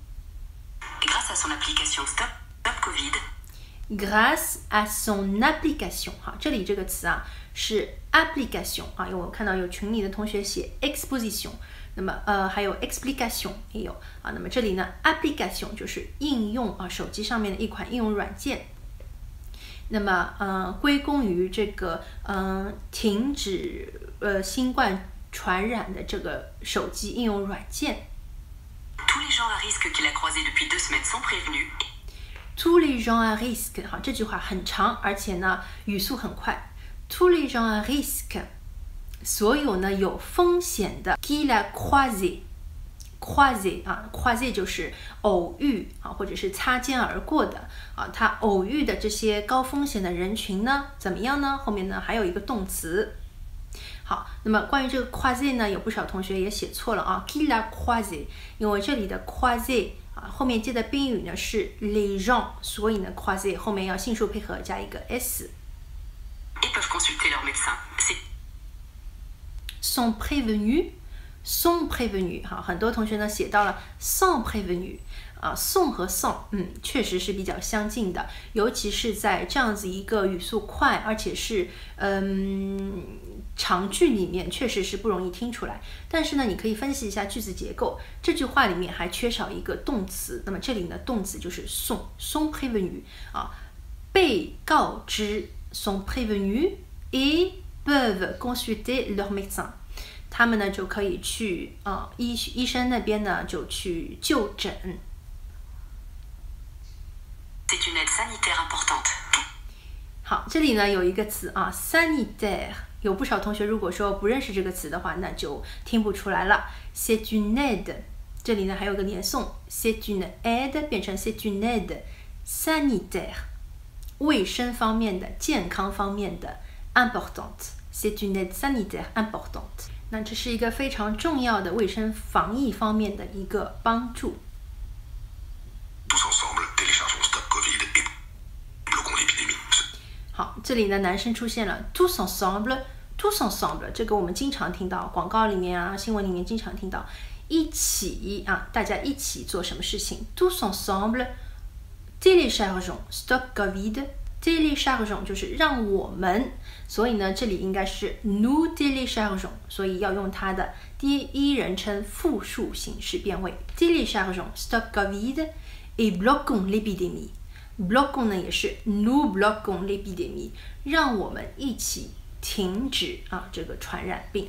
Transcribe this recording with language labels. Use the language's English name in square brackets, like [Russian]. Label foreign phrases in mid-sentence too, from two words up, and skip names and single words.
[French] Grâce à son application Stop Covid. Grâce à son application [Chinese] 好，这里这个词是 application 因为我看到有群里的同学写 exposition， 那么还有 explication 也有那么这里呢 application 就是应用手机上面的一款应用软件。那么归功于这个停止新冠传染的这个手机应用软件。 [French] Tous les gens à risque qu'il a croisés depuis 2 semaines sont prévenus. Tous les gens à risque [Chinese] 好，这句话很长，而且呢语速很快。 [French] Tous les gens à risque， [Chinese] 所有呢有风险的 [French] qu'il a croisé croisé [Chinese] 就是偶遇或者是擦肩而过的他偶遇的这些高风险的人群呢怎么样呢？后面呢还有一个动词。好，那么关于这个 croiser 呢，有不少同学也写错了 [French] qu'il a croisé， [Chinese] 因为这里的 croiser 后面接的宾语呢是 [French] les gens， [Chinese] 所以呢 croiser 后面要性数配合加一个 s。 [French] Et peuvent consulter leur médecin. sont prévenus。sont prévenus， [Chinese] 哈，很多同学呢写到了 [French] sont prévenus， [Chinese] 啊，sont 和 sont，确实是比较相近的，尤其是在这样子一个语速快，而且是长句里面，确实是不容易听出来。但是呢，你可以分析一下句子结构，这句话里面还缺少一个动词，那么这里呢，动词就是 [French] sont prévenus，啊，被告知 sont prévenus et peuvent consulter leur médecin。 [Chinese] 他们呢就可以去医生那边呢就去就诊。 [French] C'est une aide sanitaire importante。 [Chinese] 好，这里呢有一个词啊 sanitaire， 有不少同学如果说不认识这个词的话，那就听不出来了。 [French] C'est une aide， [Chinese] 这里呢还有个连诵 [French] ，c'est une aide 变成 c'est une aide sanitaire， [Chinese] 卫生方面的、健康方面的 [French] importante。C'est une aide sanitaire importante。 [Chinese] 那这是一个非常重要的卫生防疫方面的一个帮助。 [French] Tous ensemble, téléchargeons Stop Covid et bloquons l'épidémie. [Chinese] 好，这里呢男生出现了 [French] tous ensemble，tous ensemble， [Chinese] 这个我们经常听到，广告里面啊、新闻里面经常听到，一起啊，大家一起做什么事情 ？ [French] tous ensemble téléchargeons Stop Covid。 [Chinese] téléchargeons 就是让我们，所以呢，这里应该是 [French] nous téléchargeons， [Chinese] 所以要用它的第一人称复数形式变位 [French] téléchargeons Stop Covid et bloquons l'épidémie。 [Chinese] bloquons 呢也是 [French] nous bloquons l'épidémie， [Chinese] 让我们一起停止啊这个传染病。